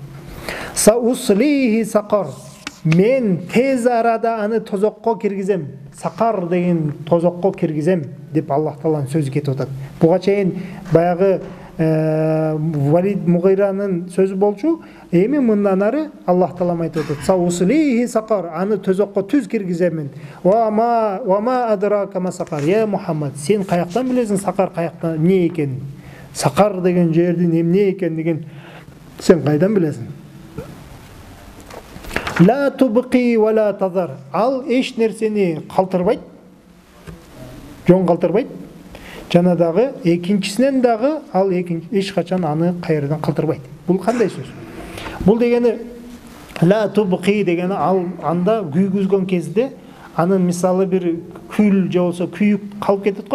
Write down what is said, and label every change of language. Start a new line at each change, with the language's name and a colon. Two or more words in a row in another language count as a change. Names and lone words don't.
Arabic: "سَأُصْلِيهِ سَقَرَ",
Kyrgyz: мен тез арада аны тозокко киргизем. Сакар деген тозокко киргизем деп Аллах Тааланын сөзү кетип атат. Буга чейин баягы Валид Мугиранын сөзү болчу. Эми мындан ары Аллах Таалам айтып атат:
Arabic: "سَأُصْلِيهِ سَقَرَ",
Kyrgyz: аны тозокко түз киргиземин.
Arabic: "وَمَا أَدْرَاكَ مَا سَقَرُ", Мухаммад,
Kyrgyz: сен каяктан билесиң сакар каяктан эмне экенин? Сакар деген жердин эмне экендигин сен кайдан билесиң?
Arabic: "لَا تُبْقِي وَلَا تَذَرُ",
Kyrgyz: ал эч нерсени калтырбайт, жон калтырбайт. Жана дагы экинчисинен дагы ал эч качан аны кайрадан калтырбайт. Бул кандай сөз? Бул дегени
Arabic: "لَا تُبْقِي"
Kyrgyz: дегени ал анда күйгүзгөн кезде анын мисалы бир күл же болсо күйүк калып кетет го.